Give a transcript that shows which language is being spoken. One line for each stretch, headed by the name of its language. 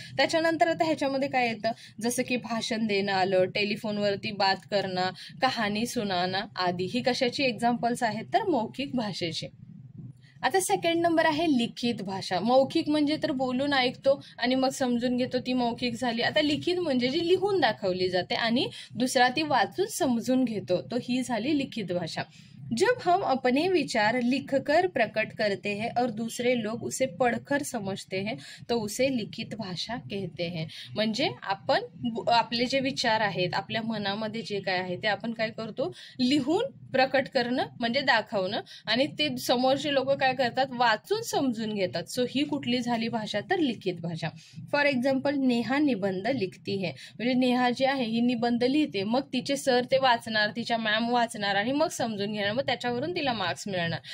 Marathi: त्याच्यानंतर आता ह्याच्यामध्ये काय येतं, जसं की भाषण देणं आलं, टेलिफोनवरती बात करणं,
Hindi: कहाणी सुनाना आदी,
Marathi: ही कशाची एक्झाम्पल्स आहेत तर मौखिक भाषेची. आता सेकंड नंबर आहे लिखित भाषा. मौखिक म्हणजे तर बोलून ऐकतो आणि मग समजून घेतो, ती मौखिक झाली. आता लिखित म्हणजे जी लिहून दाखवली जाते आणि दुसरा ती वाचून समजून घेतो, तो ही झाली लिखित भाषा.
Hindi: जब हम अपने विचार लिखकर प्रकट करते हैं और दूसरे लोग उसे पढ़कर समझते हैं तो उसे लिखित भाषा कहते हैं.
Marathi: म्हणजे आपण आपले जे विचार आहेत, आपल्या मनामध्ये जे काय आहे ते आपण काय करतो, लिहून प्रकट करणं म्हणजे दाखवणं आणि ते समोरचे लोक काय करतात, वाचून समजून घेतात. सो ही कुठली झाली भाषा तर लिखित भाषा. फॉर एक्झाम्पल नेहा
Hindi: निबंध लिखती है,
Marathi: म्हणजे नेहा जी आहे ही निबंध लिहिते, मग तिचे सर ते वाचणार, तिच्या मॅम वाचणार आणि मग समजून घेणार, मग त्याच्यावरून तिला मार्क्स मिळणार.